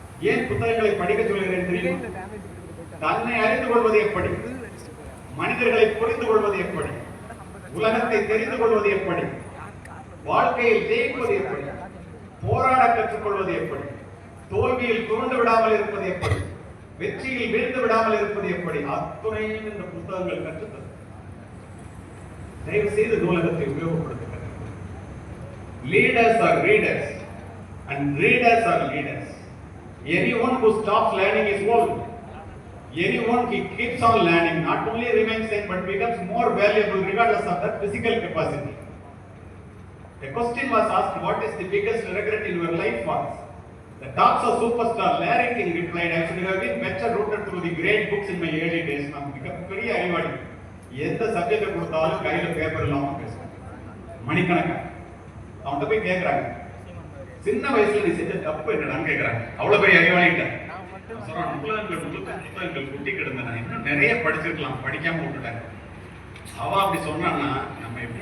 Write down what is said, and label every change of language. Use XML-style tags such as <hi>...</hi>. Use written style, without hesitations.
<ta>ஏன் புத்தகங்களை படிக்க சொல்கிறேன் தெரியும்? தன்னை அறிந்து கொள்வது எப்படி, மனிதர்களை புரிந்து கொள்வது எப்படி, உலகத்தை தெரிந்து கொள்வது எப்படி, வாழ்க்கையில் ஜெயிப்பது எப்படி, போராட கற்றுக்கொள்வது எப்படி, தோல்வியில் துவண்டு விடாமல் இருப்பது எப்படி, வெற்றியில் வீழ்ந்து விடாமல் இருப்பது எப்படி, அத்துணையும் இந்த புத்தகங்கள் கற்றுத்தரும். தயவு செய்து நூலகத்தை உபயோகப்படுத்துங்கள்.</ta> <en>Leaders are readers and readers are leaders. Anyone who stops learning is old. Anyone who keeps on learning not only remains same but becomes more valuable regardless of their physical capacity. A question was asked, what is the biggest regret in your life was? The talks of superstar Larry King replied, I should have been better rooted through the great books in my early days.</en> <ta>நான் மிகப்பெரிய அறிவாளி. எந்த subject கொடுத்தாலும் கையில paper இல்லாம பேசுறேன். மணிக்கணக்கா அவன்கிட்ட போய் கேட்கறாங்க, சின்ன வயசுல நீ செஞ்ச தப்பு என்னடான்னு கேட்கறாங்க. அவ்வளவு பெரிய அறிவாளிகிட்ட சொல்றான், புத்தகங்கள் குட்டி கிடந்தன, இன்னும் நிறைய படிச்சிருக்கலாம், படிக்காம விட்டுட்டாங்க. அவன் அப்படி சொன்னான்னா நம்ம</ta>